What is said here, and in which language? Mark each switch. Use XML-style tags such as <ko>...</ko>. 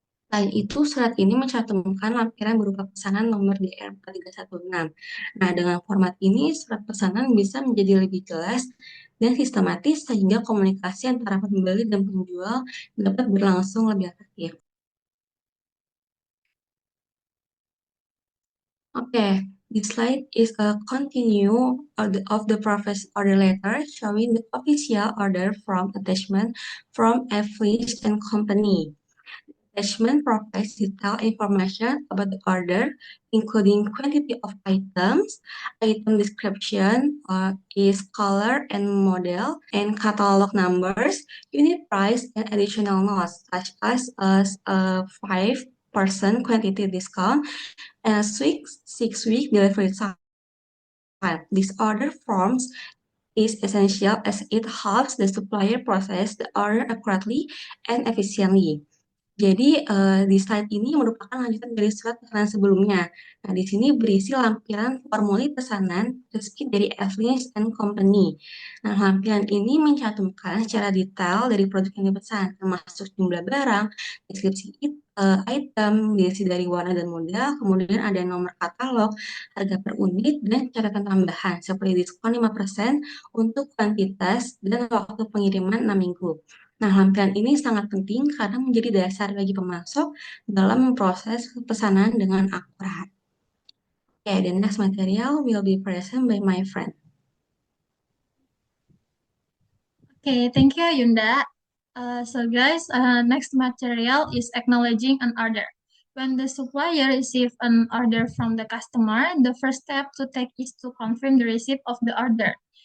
<id>Selain itu, surat ini mencantumkan lampiran berupa pesanan nomor DR4316. Nah, dengan format ini, surat pesanan bisa menjadi lebih jelas dan sistematis sehingga komunikasi antara pembeli dan penjual dapat berlangsung lebih efektif.</id> <en>Okay, this slide is a continue of the previous order letter showing the official order from attachment from Average and Company. Attachment provides detailed information about the order, including quantity of items, item description, is color and model, and catalog numbers, unit price, and additional notes such as a 5% quantity discount and a 6-week delivery time. This order forms is essential as it helps the supplier process the order accurately and efficiently.</en> <id>Jadi di slide ini merupakan lanjutan dari surat pesanan sebelumnya. Nah, di sini berisi lampiran formulir pesanan resmi dari Average and Company. Nah, lampiran ini mencantumkan secara detail dari produk yang dipesan, termasuk jumlah barang, deskripsi item, diisi dari warna dan model, kemudian ada nomor katalog, harga per unit, dan catatan tambahan seperti diskon 5% untuk kuantitas dan waktu pengiriman 6 minggu. Nah, lampiran ini sangat penting karena menjadi dasar bagi pemasok dalam memproses pesanan dengan akurat.</id> <en>Okay, the next material will be present by my friend. Okay, thank you, Yunda. So guys, next material is acknowledging an order. When the supplier receives an order from the customer, the first step to take is to confirm the receipt of the order.</en>